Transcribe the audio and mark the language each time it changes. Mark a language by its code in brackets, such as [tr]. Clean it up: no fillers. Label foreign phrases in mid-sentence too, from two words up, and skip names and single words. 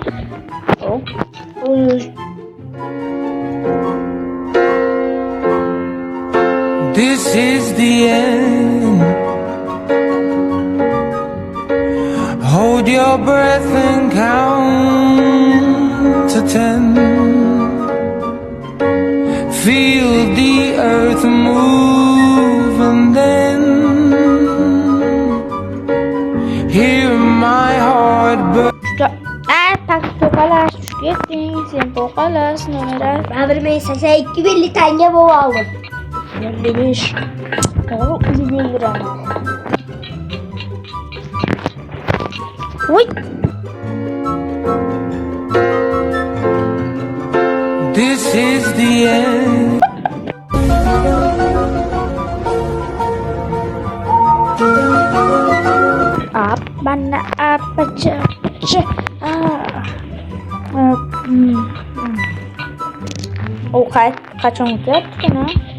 [en] Hop. This is the end. Hold your breath and count to 10. Feel the earth move and then hear my heart burn. [uz] Pokalash ketding, sen pokalash nomera. Babir men 82 belli tanga bo'lib oldim. 55. To'g'ri o'zi bildiraman. Voy. [en] This is the end. [uz] Mana apa qachon o'tyapti mana?